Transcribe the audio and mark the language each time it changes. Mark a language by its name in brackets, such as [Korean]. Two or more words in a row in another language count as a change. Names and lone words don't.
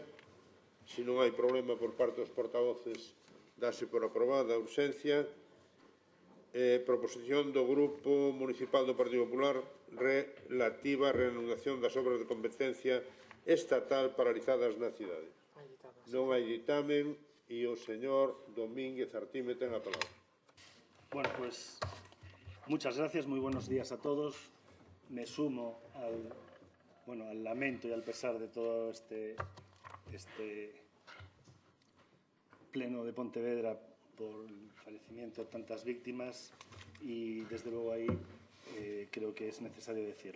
[Galician] Se non hai problema por parte dos portavoces, dase por aprobada a urxencia. Proposición do Grupo Municipal do Partido Popular relativa á reanudación das obras de competencia estatal paralizadas na cidade. Non hai ditamen e o señor Domínguez Artime ten a palabra. [Spanish] Bueno, pues muchas gracias, muy buenos días a todos. Me sumo al lamento y al pesar de todo este pleno de Pontevedra por el fallecimiento de tantas víctimas y, desde luego, ahí creo que es necesario decirlo.